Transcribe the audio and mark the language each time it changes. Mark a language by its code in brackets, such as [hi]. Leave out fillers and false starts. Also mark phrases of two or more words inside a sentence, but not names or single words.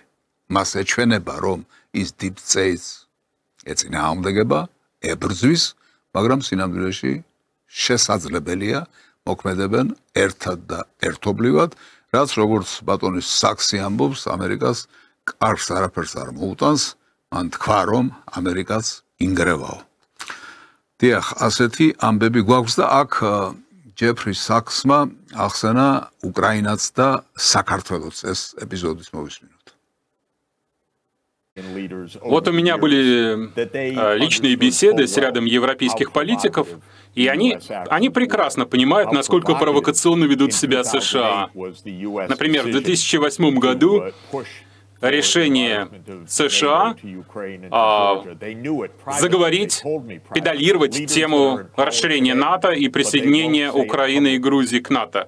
[ka] მას ეჩვენება, რომ ის [en] Deep State- [ka] ს ეწინააღმდეგება, ებრძვის, მაგრამ სინამდვილეში შესაძლებელია მოქმედებენ ერთად და ერთობლივად, რაც როგორც ბატონის საქსი ამბობს, ამერიკას კარგს არაფერს არ მოუტანს, მან თქვა, რომ ამერიკაც ინგრევაო. დიახ, ასეთი ამბები გვაქვს და აქ ჯეფრი საქსმა ახსენა უკრაინაც და საქართველოს ეს ეპიზოდის მოვისმინოთ. [ru] Вот у меня были личные беседы с рядом европейских политиков, и они прекрасно понимают, насколько провокационно ведут себя США. Например, в 2008 году решение США заговорить, педалировать тему расширения НАТО и присоединения Украины и Грузии к НАТО.